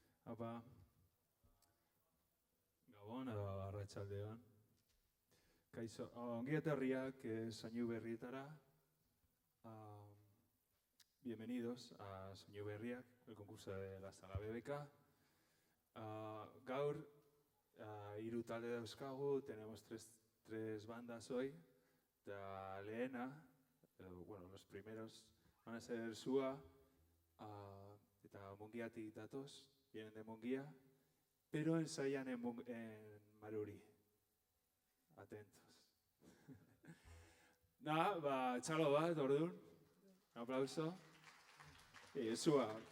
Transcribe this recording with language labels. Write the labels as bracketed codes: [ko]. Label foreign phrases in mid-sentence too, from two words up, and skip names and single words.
[eu] Apa, Gabon edo Arratsaldeon. Kaixo, ongi etorriak soinu berrietara. [es] Bienvenidos a Soinu Berriak, el concurso de la Saga BBK. [eu] Gaur, hiru talde dauzkagu, [es] tenemos tres bandas hoy. La lehena, bueno, los primeros van a ser Sua, [eu] eta Mungiatik datoz, [es] vienen de Mungia, pero ensayan en Maruri. Atentos. Nada, [eu] txalo bat, orduan. [es] Un aplauso. Y Sua.